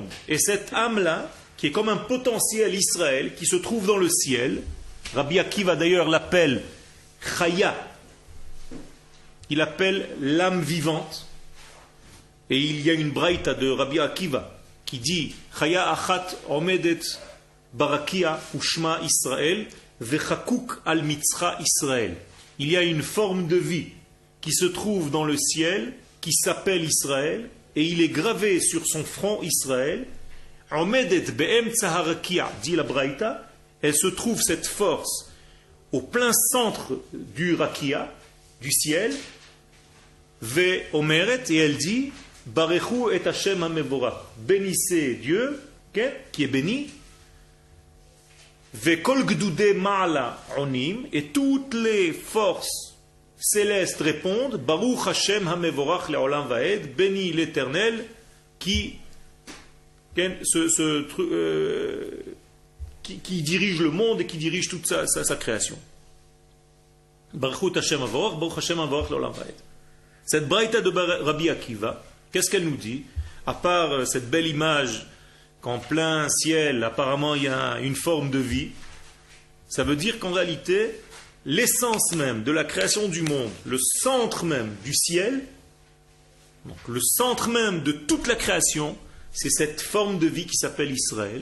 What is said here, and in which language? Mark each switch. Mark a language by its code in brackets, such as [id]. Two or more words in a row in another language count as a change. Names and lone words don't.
[fr] Et cette âme-là, qui est comme un potentiel Israël, qui se trouve dans le ciel, Rabbi Akiva d'ailleurs l'appelle Chaya, il appelle l'âme vivante. Et il y a une braïta de Rabbi Akiva qui dit [he] חיה אחת עומדת ברקיע ושמה ישראל וחקוק על מצחה ישראל. [fr] Il y a une forme de vie qui se trouve dans le ciel, qui s'appelle Israël, et il est gravé sur son front Israël. [he] עומדת באמצע הרקיע, [fr] dit la braïta, elle se trouve cette force au plein centre du rakia, du ciel, [he] ואומרת, [fr] et elle dit [he] ברכו את השם המבורך, [fr] bénissez Dieu, qui est béni, [he] וכל גדודי מעלה עונים, [fr] et toutes les forces célestes répondent [he] ברוך השם המבורך לעולם ועד, [fr] béni l'Éternel qui dirige le monde et qui dirige toute sa création. [he] ברוך השם המבורך, ברוך השם המבורך לעולם ועד. [fr] Cette braïta de Rabbi Akiva, qu'est-ce qu'elle nous dit? À part cette belle image qu'en plein ciel, apparemment, il y a une forme de vie, ça veut dire qu'en réalité, l'essence même de la création du monde, le centre même du ciel, donc le centre même de toute la création, c'est cette forme de vie qui s'appelle Israël.